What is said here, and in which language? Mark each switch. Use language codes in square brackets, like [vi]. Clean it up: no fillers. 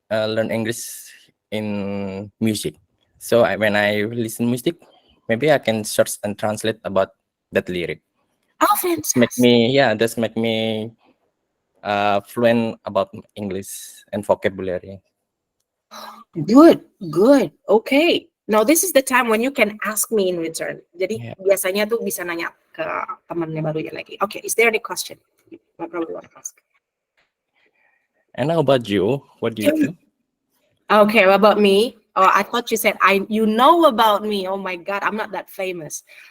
[en] like learn English in music. So when I listen music, maybe I can search and translate about that lyric. Oh, fantastic. That's make me fluent about English and vocabulary. Good. Okay. Now this is the time when you can ask me in return. [id] Jadi biasanya tuh bisa nanya ke temannya barunya lagi. [en] Okay, is there any question? I probably want to ask. And how about you? What do you do? Okay, what about me? Oh, I thought you said you know about me. Oh my God, I'm not that famous.